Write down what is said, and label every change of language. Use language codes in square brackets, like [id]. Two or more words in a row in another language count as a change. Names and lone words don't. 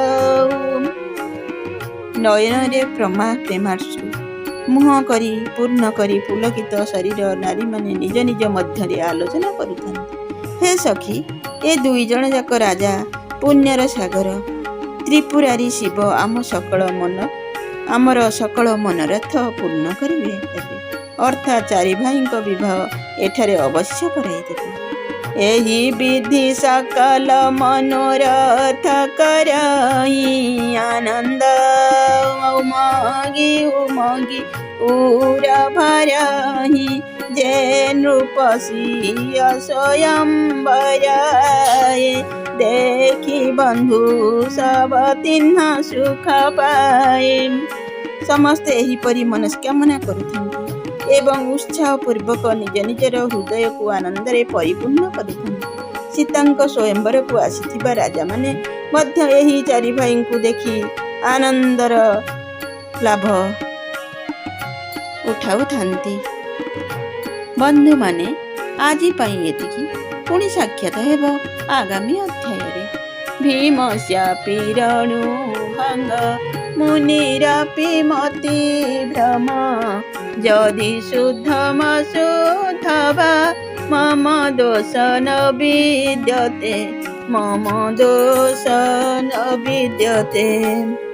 [or] ନୟନ ରେ ପ୍ରେମାଶ୍ରୁ ମୁହ କରି ପୂର୍ଣ୍ଣ କରି ପୁଲକିତ ଶରୀର ନାରୀ ମାନେ ନିଜ ନିଜ ମଧ୍ୟ ଆଲୋଚନା କରୁଥାନ୍ତି। ହେ ସଖୀ ଏ ଦୁଇ ଜଣ ଯାକ ରାଜା ପୁଣ୍ୟର ସାଗର ତ୍ରିପୁରାରି ଶିବ ଆମର ସକଳ ମନୋରଥ ପୂର୍ଣ୍ଣ କରିବେ ଅର୍ଥାତ ଚାରି ଭାଇଙ୍କ ବିବାହ ଏଠାରେ ଅବଶ୍ୟ କରାଇଦେବେ। [awa] एही विधि सकल मनोरथ करई आनंद उमगी उमगी उरा भरही जे नृपसिय स्वयं बराए देखी बंधु सब तिन्ह सुख पाए। [or] ସମସ୍ତେ ଏହିପରି ମନସ୍କାମନା କରୁଥାନ୍ତି ଏବଂ ଉତ୍ସାହ ପୂର୍ବକ ନିଜ ନିଜର ହୃଦୟ କୁ ଆନନ୍ଦ ରେ ପରିପୂର୍ଣ୍ଣ କରୁଥାନ୍ତି। ସୀତାଙ୍କ ସ୍ୱୟମ୍ବର କୁ ଆସିଥିବା ରାଜା ମାନେ ମଧ୍ୟ ଏହି ଚାରି ଭାଇ କୁ ଦେଖି ଆନନ୍ଦର ଲାଭ ଉଠାଉଥାନ୍ତି। ବନ୍ଧୁ ମାନେ ଆଜି ପାଇଁ ଏତିକି ପୁଣି ସାକ୍ଷାତ ହେବ ଆଗାମୀ ଅଧ୍ୟାୟ ରେ। [sa] भीमस्यापि रणुभंग मुनिरापि मति भ्रम यदि शुद्धम शुद्धवा मम दोष न विद्यते मम दोष न विद्यते।